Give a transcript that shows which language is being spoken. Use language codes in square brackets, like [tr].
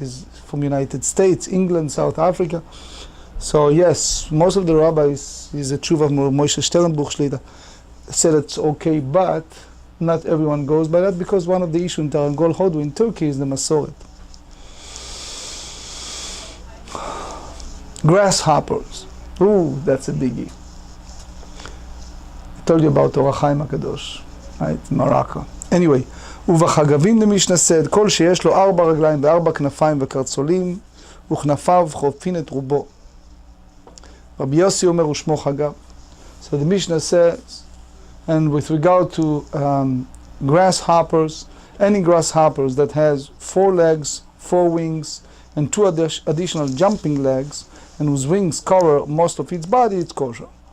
[en] It's from United States, England, South Africa. So yes, most of the rabbis, is a Tshuva of Moshe Weisblum, said it's okay, but not everyone goes by that, because one of the issues in Tarnegol Hodu in Turkey is the masoret. Grasshoppers. Ooh, that's a biggie. I told you about Orach Chaim HaKadosh, right? Morocco. [he] Anyway, ובחגבים למשנה said, כל שיש לו 4 רגליים ו4 כנפיים וקרצולים, וכנפיו חופין את רובו. רבי יוסי אומר ושמו חגב. [en] So the Mishnah says, and with regard to grasshoppers, any grasshoppers that has 4 legs, 4 wings, and 2 additional jumping legs, and whose wings cover most of its body, it's kosher.